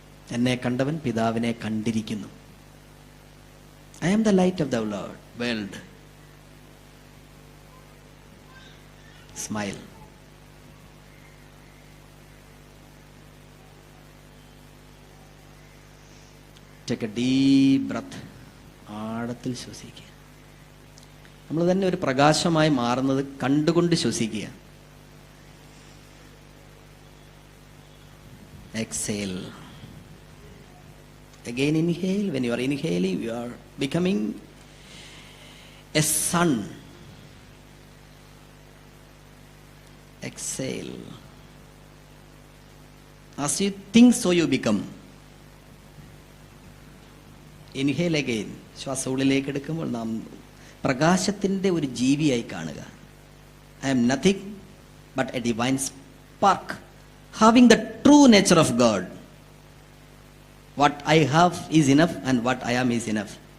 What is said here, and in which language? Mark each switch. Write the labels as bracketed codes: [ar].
[ml] എന്നെ കണ്ടവൻ പിതാവിനെ കണ്ടിരിക്കുന്നു. [en] I am the light of the world. Smile. Take a deep breath. [ml] ആഴത്തിൽ ശ്വസിക്കുക. നമ്മൾ തന്നെ ഒരു പ്രകാശമായി മാറുന്നത് കണ്ടുകൊണ്ട് ശ്വസിക്കുക. [en] Exhale. Again inhale. When you are inhaling, you are becoming a sun. Exhale. As you think, so you become. Inhale again. [ml] ശ്വാസം ഉള്ളിലേക്ക് എടുക്കുമ്പോൾ നാം പ്രകാശത്തിന്റെ ഒരു ജീവിയായി കാണുക. [en] I am nothing but a divine spark having the true nature of God. What I have is enough and what I am is enough.